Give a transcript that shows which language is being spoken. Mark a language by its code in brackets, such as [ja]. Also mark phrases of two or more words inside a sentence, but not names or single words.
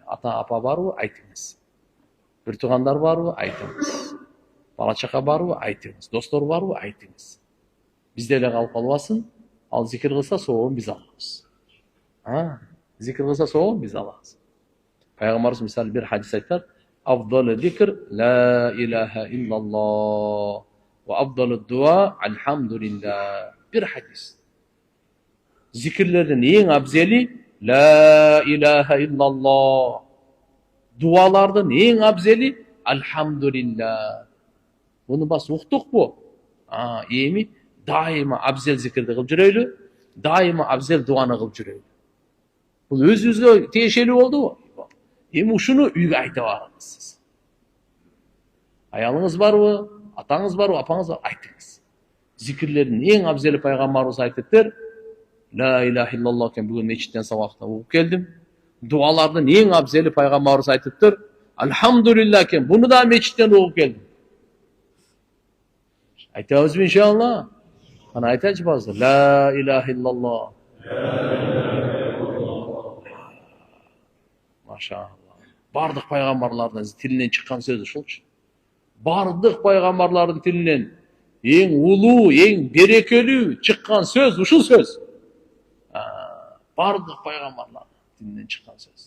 [ky] Ата апа барбы? Айтыңыз. Бир туугандар барбы? Айтыңыз. Бала чака барбы? Айтыңыз. Достор барбы? Айтыңыз. Бизде эле калып калбасын. Ал зикир кылса сообун биз алабыз. Зикир кылса сообун биз алабыз. Пайгамбарыбыз мисалы бир хадис айтат: [ar] "أفضل الذكر لا إله إلا الله وأفضل الدعاء الحمد لله." [ky] Бир хадис. Зикирлердин эң абзели [ar] لا إله إلا الله. [ky] Дуалардын эң абзели алхамдулилlah. Буну бас уктукпу? Эми дайыма абзел зикирди кылып жүрөйлү, дайыма абзел дуаны кылып жүрөйлү. Бул өзүбүзгө тиешелүү болдубу? Эми ушуну үйгө айта барыңыз сиз. Аялыңыз барбы, атаңыз барбы, апаңыз барбы? Айтыңыз. Зикирлердин эң абзели пайгамбарыбыз айтыптыр. [ar] لا إله إلا الله [ky] экен бүгүн мечиттен сабакта окуп келдим. Дуалардын эң абзели пайгамбарыбыз айтыптыр. Алхамдулилlah экен буну да мечиттен окуп келдим. Айтабызбы иншалла? Кана айтачы базы. [ar] لا إله إلا الله. [ky] Машалла. Бардык пайгамбарлардын тилинен чыккан сөз ушулчу. Бардык пайгамбарлардын тилинен эң улуу, эң берекелүү чыккан сөз ушул сөз. Бардык пайгамбарлардын тилинен чыккан сөз.